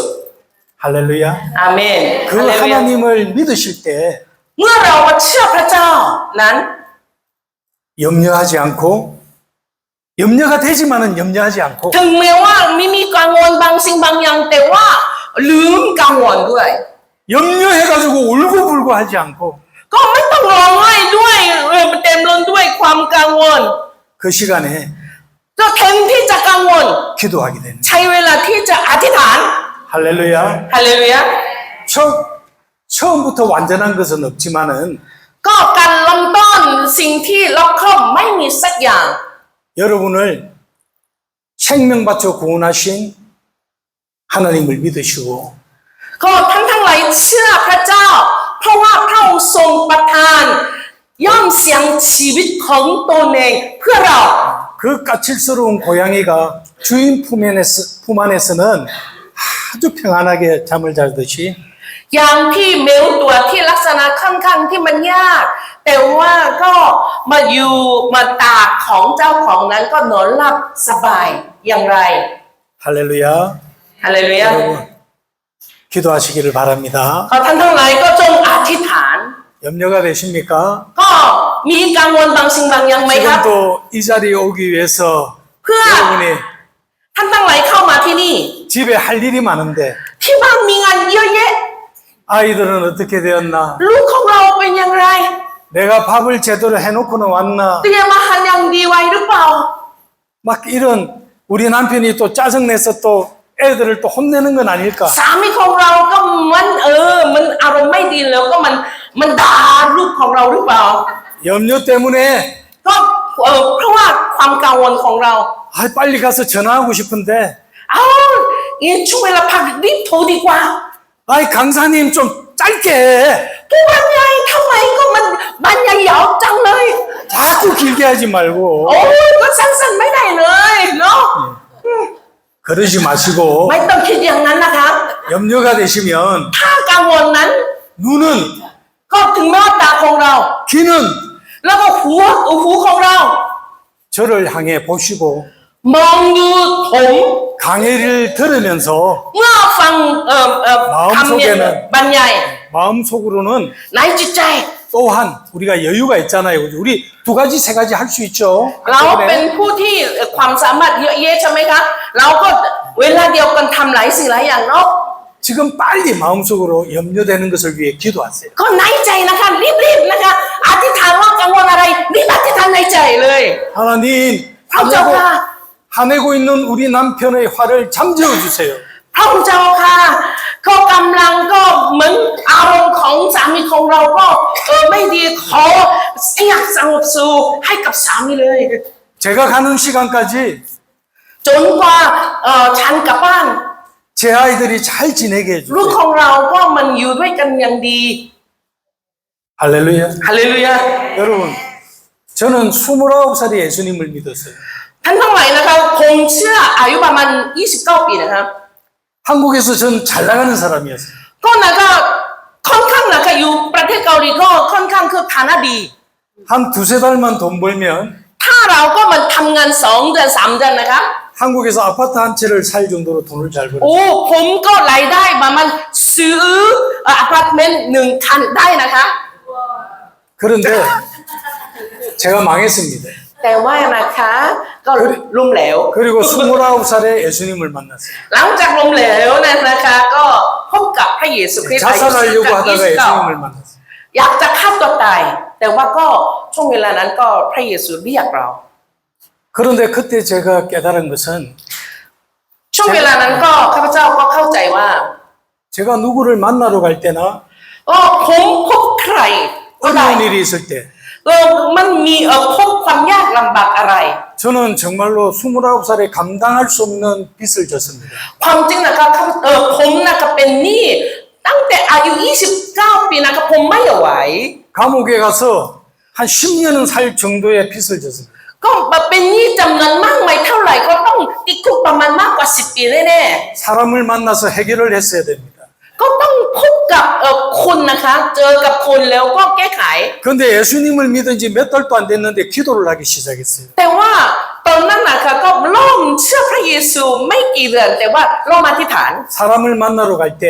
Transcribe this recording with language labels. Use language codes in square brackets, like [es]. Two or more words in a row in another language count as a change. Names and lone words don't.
[ko] 할렐루야. [th] อาเมน [ko] 그 [th] ฮาเลลูยา [ko] 하나님을 믿으실 때 [th] เมื่อเรามาเชื่อพระเจ้านั้น [ko] 염려하지 않고 염려가 되지만은 염려하지 않고 [th] ถึงแม้ว่ามีกังวลบางสิ่งบางอย่างแต่ว่าลืมกังวลด้วย [ko] 염려해가지고 울고불고 하지 않고 [th] ก็ไม่ต้องร้องไห้ด้วยเต็มล้นด้วยความกังวล [ko] 그 시간에 [th] ก็แทนที่จะกังวล [ko] 기도하게 되는 [th] ใช้เวลาที่จะอธิษฐาน [ko] 할렐루야. [th] ฮาเลลูยา [ko] 처음부터 완전한 것은 없지만은 [th] ก็การเริ่มต้นสิ่งที่รอบคอบไม่มีสักอย่าง [ko] 여러분을 생명 바쳐 구원하신 하나님을 믿으시고 [th] ก็ทั้งหลายเชื่อพระเจ้า เพราะว่าพระองค์ทรงประทานย่อมเสียงชีวิตของตนเองเพื่อเรา [ko] 그 까칠스러운 고양이가 주인 품 안에서는 아주 평안하게 잠을 자듯이 [th] อย่างที่แมวตัวที่ลักษณะค่อนข้างที่มันยากแต่ว่าก็มาอยู่มาตากของเจ้าของนั้นก็นอนหลับสบายอย่างไร [ko] 할렐루야. [th] ฮาเลลูยา [ko] 여러분 기도하시기를 바랍니다. [th] ขอท่านทั้งหลายก็จงอธิษฐาน [ko] 염려가 되십니까? [th] ก็มีกังวลบางสิ่งบางอย่างไหมครับ [ko] 지금도 이 자리에 오기 위해서 그 여러분이 [th] ท่านทั้งหลายเข้ามาที่นี่ [ko] 집에 할 일이 많은데 [th] ที่บ้านมีงานเยอะแยะ [ko] 아이들은 어떻게 되었나? [th] ลูกของเราเป็นอย่างไร [ko] 내가 밥을 제대로 해놓고는 왔나? [th] เตรียมอาหารอย่างดีไว้หรือเปล่า [ko] 막 이런 우리 남편이 또 짜증내서 또 애들을 또 혼내는 건 아닐까? [th] สามีของเราก็มันอารมณ์ไม่ดีแล้วก็มันด่าลูกของเราหรือเปล่า [ko] 염려 때문에 [th] ก็เพราะว่าความกังวลของเรา [ko] 아, 빨리 가서 전화하고 싶은데 [th] เอางี้ช่วงเวลาพักรีบโทรดีกว่า [ko] 아이 강사님 좀 짧게 [th] ผู้บรรยายทำไมก็มันบรรยายยาวจังเลย [ko] 자꾸 길게 하지 말고 [th] โอ้ยก็สั้นๆไม่ได้เลยเนาะ [ko] 그러지 마시고 [th] ไม่ต้องคิดอย่างนั้นนะครับ [ko] 염려가 되시면 [th] ถ้ากังวลนั้น [ko] 눈은 [th] ก็ถึงแม้ว่าตาของเรา [ko] 귀는 [th] แล้วก็หูของเรา [ko] 저를 향해 보시고 [th] มองดูผม [ko] 강의를 들으면서 [th] เมื่อฟังคำเนี่ยบรรยาย [ko] 마음속으로는 [th] ในจิตใจ [ko] 또한 우리가 여유가 있잖아요. 우리 두 가지 세 가지 할 수 있죠. [th] เราเป็นผู้ที่ความสามารถเยอะแยะใช่ไหมคะเราก็เวลาเดียวกันทำหลายสิ่งหลายอย่างเนาะ [ko] 지금 빨리 마음속으로 염려되는 것을 위해 기도하세요. [th] ก็ในใจนะคะรีบๆนะคะอธิษฐานว่ากังวลอะไรรีบอธิษฐานในใจเลย [ko] 하나님, [th] พระเจ้าค่ะ [ko] 화내고 있는 우리 남편의 화를 잠재워 주세요. [th] พระเจ้าค่ะก็กำลังก็เหมือนอารมณ์ของสามีของเราก็ไม่ดีขออยากสงบสุขให้กับสามีเลย [ko] 제가 가는 시간까지 [th] จนกว่าฉันกลับบ้าน [ko] 제 아이들이 잘 지내게 [th] ลูก [ko] 해주세요. [th] ของเราก็มันอยู่ด้วยกันอย่างดี [ko] 할렐루야. [th] ฮาเลลูยา [ko] 여러분, 저는 29살에 예수님을 믿었어요. [th] ท่านทั้งหลายนะคะคงเชื่ออายุประมาณ29 ปีนะครับ [ko] 한국에서 전 잘 나가는 사람이었어요. [th] ก็นะคะค่อนข้างนะคะอยู่ประเทศเกาหลีก็ค่อนข้างคือฐานะดี [ko] 한 두세 달만 돈 벌면 [th] ถ้าเราก็มันทำงาน2 เดือน 3 เดือนนะคะ [ko] 한국에서 아파트 한 채를 살 정도로 돈을 잘 벌어요. [th] โอ้ผมก็รายได้ประมาณซื้ออพาร์ตเมนต์1 คันได้นะคะ [ko] 그런데 제가 망했습니다. [th] แต่ว่านะคะก็ล้มเหลว [ko] 그리고 29살에 예수님을 만났어요. [th] หลังจากล้มเหลวนะคะก็พบกับพระเยซูคริสต์อายุ [ko] 자살하려고 하다가 예수님을 만났어요. [th] อยากจะฆ่าตัวตายแต่ว่าก็ช่วงเวลานั้นก็พระเยซูเรียกเรา [ko] 그런데 그때 제가 깨달은 것은 [th] ช่วงเวลานั้นก็ข้าพเจ้าก็เข้าใจว่า [ko] 제가 누구를 만나러 갈 때나 [th] ผมพบใครก็ได้ [ko] 어려운 일이 있을 때 [th] มันมีพบความยากลำบากอะไร [ko] 저는 정말로 29살에 감당할 수 없는 빚을 졌습니다. [th] ความจริงนะครับผมนะครับเป็นหนี้ตั้งแต่อายุ 29 ปีนะครับผมไม่ไหว [ko] 감옥에 가서 한 10년은 살 정도의 빚을 졌습니다. [th] ก็เป็นหนี้จำนวนมากไม่เท่าไหร่ก็ต้องติดคุกประมาณมากกว่า 10 ปีแน่ [ko] 사람을 만나서 해결을 했어야 됩니다. [th] ๆก็ต้องพบกับคนนะคะเจอกับคนแล้วก็แก้ไข [ko] 그런데 예수님을 믿은 지 몇 달도 안 됐는데 기도를 하기 시작했어요. [th] แต่ว่าตอนนั้นนะคะก็เริ่มเชื่อพระเยซูไม่กี่เดือนแต่ว่าเริ่มอธิษฐาน [ko] 사람을 만나러 갈 때